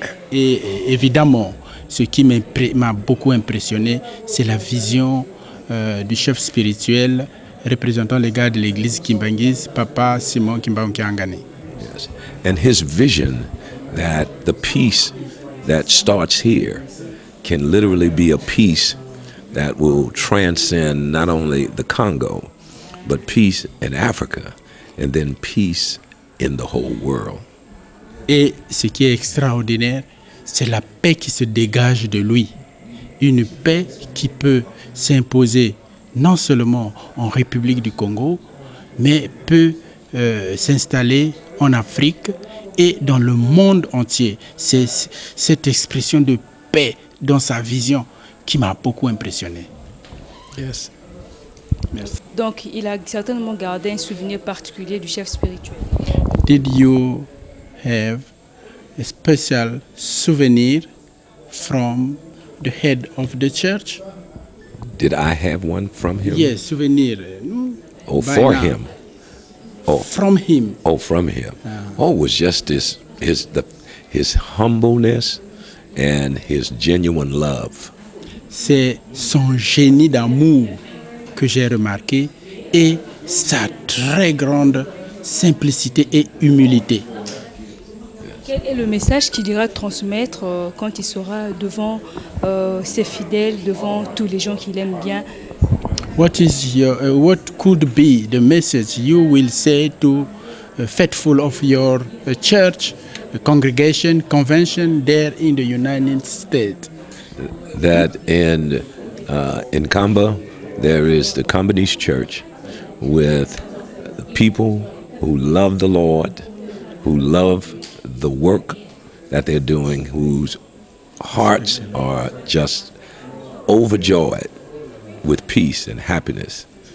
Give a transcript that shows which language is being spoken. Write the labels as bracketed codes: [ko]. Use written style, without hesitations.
[fr] Et évidemment, ce qui m'a beaucoup impressionné, c'est la vision du chef spirituel représentant les gars de l'église Kimbanguiste, Papa Simon Kimbangu-Kyangani. [en] Yes. And his vision that the peace that starts here can literally be a peace that will transcend not only the Congo, but peace in Africa, and then peace in the whole world. [fr] Et ce qui est extraordinaire, c'est la paix qui se dégage de lui. Une paix qui peut s'imposer non seulement en République du Congo, mais peut s'installer en Afrique et dans le monde entier. C'est cette expression de paix dans sa vision qui m'a beaucoup impressionné. [en] Yes. [fr] Merci. Donc, il a certainement gardé un souvenir particulier du chef spirituel. [en] Did you have a special souvenir from the head of the church? Did I have one from him? Yes, souvenir. Oh, By for now. him. Oh, From him. oh, from him. Oh, it was just his humbleness and his genuine love. [fr] C'est son génie d'amour que j'ai remarqué et sa très grande simplicité et humilité. Quel est le message qu'il ira transmettre quand il sera devant ses fidèles, devant tous les gens qu'il aime bien? [en] What could be the message you will say to faithful of your church, congregation, convention there in the United States? That in Kamba, there is the Kambanese church with people who love the Lord, who love the work that they're doing, whose hearts are just overjoyed with peace and happiness.